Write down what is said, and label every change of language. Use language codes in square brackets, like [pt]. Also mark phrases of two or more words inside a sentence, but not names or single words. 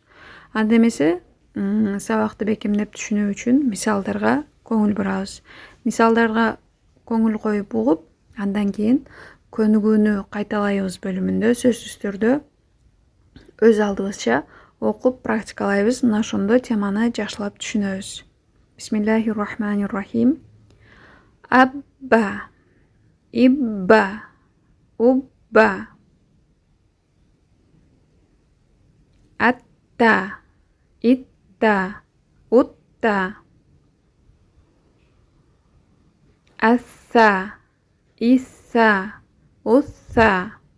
[ky] Анда эмесе сабакты бекемдеп түшүнүү үчүн мисалдарга көңүл бурабыз. Мисалдарга көңүл коюп угуп, андан кийин көнүгүүнү кайталайбыз бөлүмүндө сөзсүз түрдө өз алдыбызча окуп практикалайбыз. Мына ошондо теманы жакшылап түшүнөбүз. [ar] بسم الله الرحمن الرحيم. Абба, ибба, убба. Атта, итта, утта. Асса, исса, усса.